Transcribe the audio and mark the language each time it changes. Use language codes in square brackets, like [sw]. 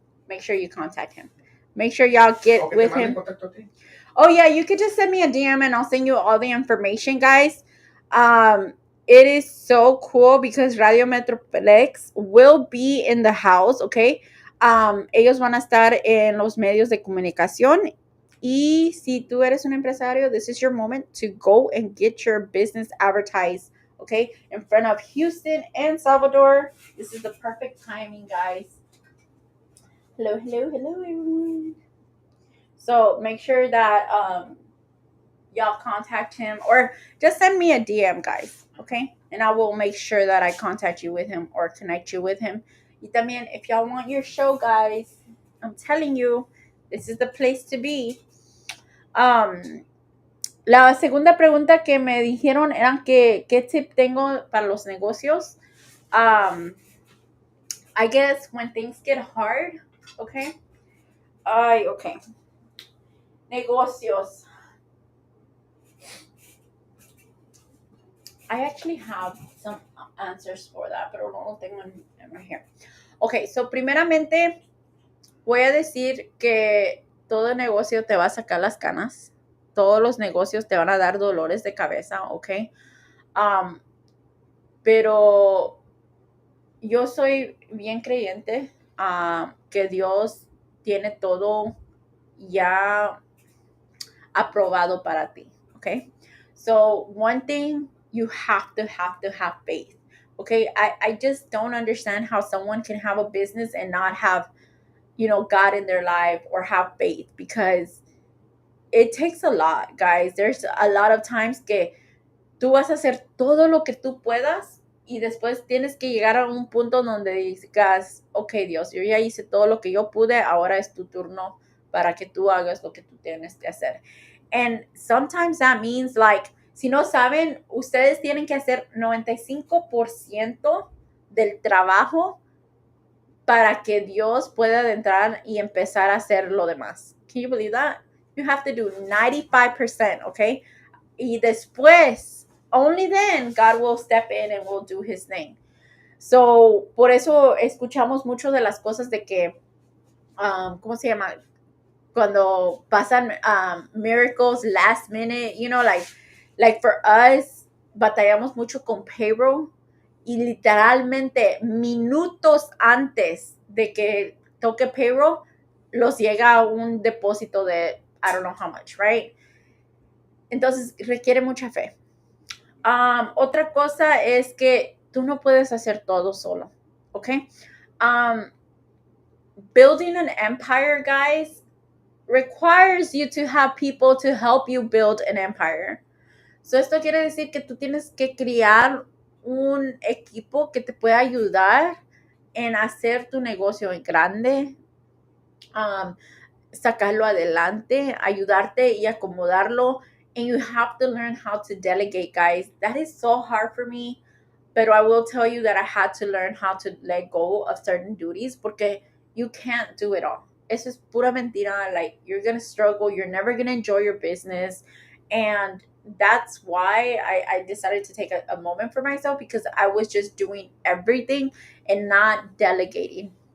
[en] Make sure you contact him. Make sure y'all get Okay, with him. Oh yeah, you could just send me a DM and I'll send you all the information, guys. It is so cool because Radio Metroplex will be in the house, okay? [es] Ellos van a estar en los medios de comunicación. Y si tú eres un empresario, [en] this is your moment to go and get your business advertised, okay? In front of Houston and Salvador. This is the perfect timing, guys. Hello, everyone. So make sure that y'all contact him or just send me a DM, guys, okay? And I will make sure that I contact you with him or connect you with him. [es] Y también, [en] if y'all want your show, guys, I'm telling you, this is the place to be. [es] La segunda pregunta que me dijeron era que qué tip tengo para los negocios. [en] I guess when things get hard, okay? [es] Okay. Negocios. [en] I actually have some answers for that, [es] pero no lo tengo en [en] right here. [es] Okay, so primeramente voy a decir que todo negocio te va a sacar las canas. Todos los negocios te van a dar dolores de cabeza, okay? Pero yo soy bien creyente que Dios tiene todo ya aprobado para ti, okay? [en] So one thing, you have to have faith, okay? I just don't understand how someone can have a business and not have, God in their life or have faith, because it takes a lot, guys. There's a lot of times [es] que tú vas a hacer todo lo que tú puedas y después tienes que llegar a un punto donde digas, ok, Dios, yo ya hice todo lo que yo pude, ahora es tu turno para que tú hagas lo que tú tienes que hacer. [en] And sometimes that means, like, [es] si no saben, ustedes tienen que hacer 95% del trabajo para que Dios pueda entrar y empezar a hacer lo demás. [en] Can you believe that? You have to do 95%, okay? [es] Y después, [en] only then, God will step in and will do his thing. [es] So, por eso escuchamos mucho de las cosas de que, ¿cómo se llama? Cuando pasan [en] miracles last minute, like for us, [es] batallamos mucho con payroll y literalmente minutos antes de que toque payroll, los llega un depósito de [en] I don't know how much, right? [es] Entonces requiere mucha fe. Otra cosa es que tú no puedes hacer todo solo, ¿ok? [en] Building an empire, guys, requires you to have people to help you build an empire. [es] So esto quiere decir que tú tienes que crear un equipo que te pueda ayudar en hacer tu negocio grande, sacarlo adelante, ayudarte y acomodarlo. [en] And you have to learn how to delegate, guys. That is so hard for me. But I will tell you that I had to learn how to let go of certain duties [es] porque [en] you can't do it all. [es] Eso es pura mentira. [en] Like, you're going to struggle. You're never going to enjoy your business. And that's why I decided to take a moment for myself, because I was just doing everything and not delegating.